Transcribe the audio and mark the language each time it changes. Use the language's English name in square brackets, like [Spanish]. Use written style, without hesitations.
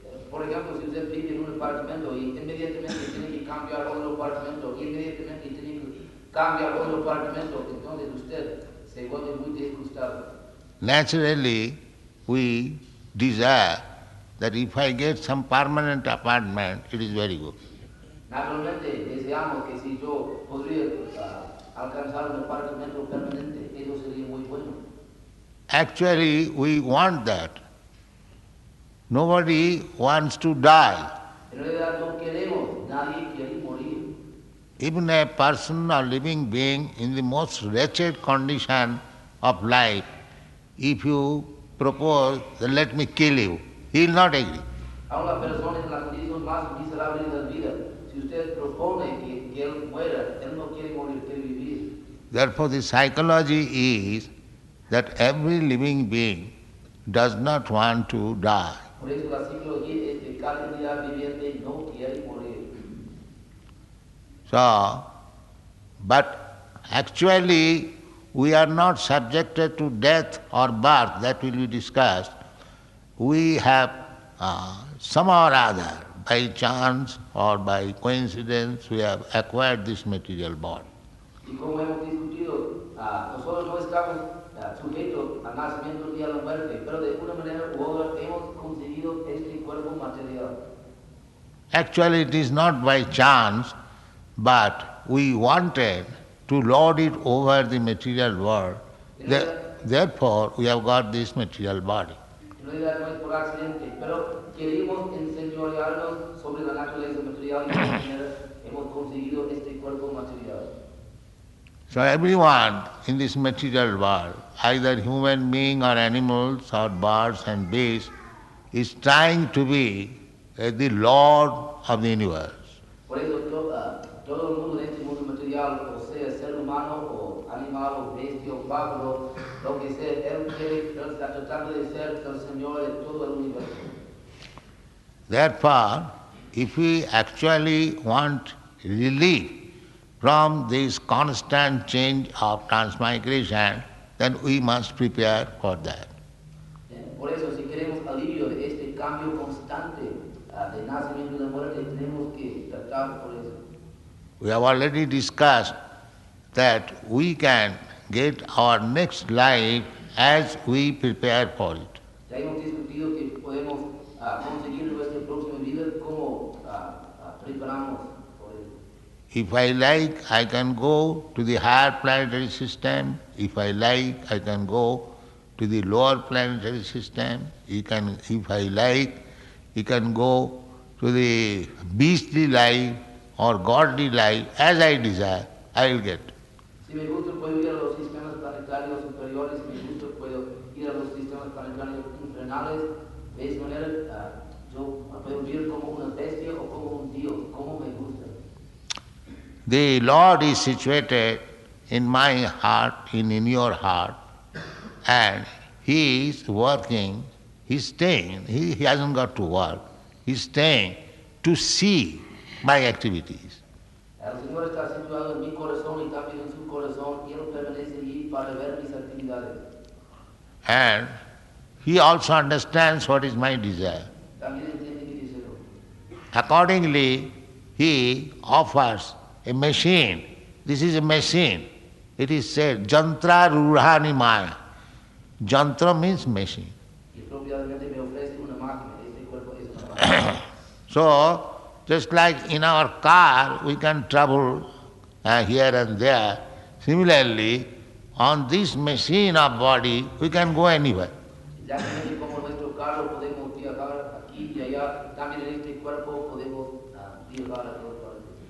[Spanish] Por ejemplo, si usted vive en un apartamento y inmediatamente tiene que cambiar otro apartamento, inmediatamente tiene que cambiar otro apartamento, entonces usted se vuelve muy disgustado. [English] Naturally, we desire that if I get some permanent apartment, it is very good. [Spanish] Naturalmente deseamos que si yo podría alcanzar un apartamento permanente, eso sería muy bueno. [English] Actually, we want that. Nobody wants to die. [Spanish] En realidad no queremos, nadie quiere morir. [English] Even a person or living being in the most wretched condition of life, if you propose that let me kill you, he will not agree. [Spanish] A una persona en la condición más miserable de la vida, si usted propone que él muera, él no quiere morir, quiere vivir. [English] Therefore, the psychology is that every living being does not want to die. [Spanish] Por eso la psicología es que cada entidad viviente no quiere morir. [English] So, but actually we are not subjected to death or birth, that will be discussed. We have somehow or other, by chance or by coincidence, we have acquired this material body. [Spanish] Y como hemos discutido, nosotros no estamos sujetos al nacimiento y a la muerte, pero de una manera u otra hemos conseguido este cuerpo material. [English] Actually, it is not by chance, but we wanted to lord it over the material world. therefore we have got this material body. [Spanish] No es por accidente, pero queremos enseñorearnos sobre la naturaleza material y de esta manera hemos conseguido este cuerpo material. [English] So everyone in this material world, either human being or animals or birds and beasts, is trying to be the Lord of the universe. [Spanish] Por eso todo el mundo en este mundo material, o sea, ser humano o animal o bestia o pájaro, lo que sea, él está tratando de ser el Señor de todo el universo. [English] Therefore, if we actually want relief from this constant change of transmigration, then we must prepare for that. [Spanish] Por eso, si queremos alivio de este cambio constante de nacimiento y de muerte, tenemos que tratar por eso. [English] We have already discussed that we can get our next life as we prepare for it. [Spanish] Ya hemos discutido que podemos conseguir nuestra próxima vida como preparamos por eso. [English] If I like, I can go to the higher planetary system. If I like, I can go to the lower planetary system. If I like, you can go to the beastly life or godly life. As I desire, I will get. [Spanish] Si me gusta, puedo ir a los sistemas planetarios superiores. Si me gusta, puedo ir a los sistemas planetarios infernales. De esa manera, yo puedo vivir como una bestia o como un dios, como me gusta. [English] The Lord is situated in my heart, in your heart, and He is working, He is staying, He hasn't got to work, He is staying to see my activities. [Spanish] El Señor está situado en mi corazón y también en su corazón, y Él permanece allí para ver mis actividades. [English] And He also understands what is my desire. [Spanish] También entiende mi deseo. [English] Accordingly, He offers a machine. This is a machine. It is said, Jantra Ruhani Maya. Jantra means machine. [Spanish] Y propiamente me ofrece una máquina. Este cuerpo es una máquina. [English] So, just like in our car, we can travel here and there. Similarly, on this machine of body, we can go anywhere. [Spanish] Exactamente como nuestro carro podemos viajar aquí y allá, también en este cuerpo podemos viajar a todas partes.